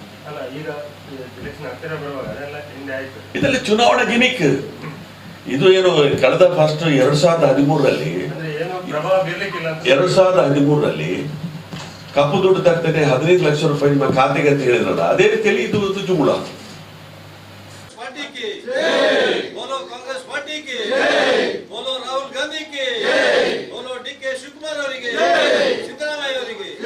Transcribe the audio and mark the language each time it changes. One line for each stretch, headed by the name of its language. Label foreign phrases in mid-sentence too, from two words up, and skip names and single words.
Kannada: ಇದರಲ್ಲಿ ಚುನಾವಣಾ ಗಿಮಿಕ್ ಇದು ಏನು ಕಳೆದ ಫಸ್ಟ್ 2013ರಲ್ಲಿ ಕಪ್ಪು ದುಡ್ಡು ತರ್ತೇನೆ 15 ಲಕ್ಷ ರೂಪಾಯಿ ನಿಮ್ಮ ಖಾತೆಗೆ ಅಂತ ಹೇಳಿದ್ರಲ್ಲ, ಅದೇ ರೀತಿಯಲ್ಲಿ ಇದು ಜುಗುಳ.
Hindi: बोलो कांग्रेस पार्टी की, बोलो राहुल गांधी की, बोलो डी.के.
Kannada: ಶಿವಕುಮಾರ್ ಅವರಿಗೆ, ಸಿದ್ದರಾಮಯ್ಯ ಅವರಿಗೆ.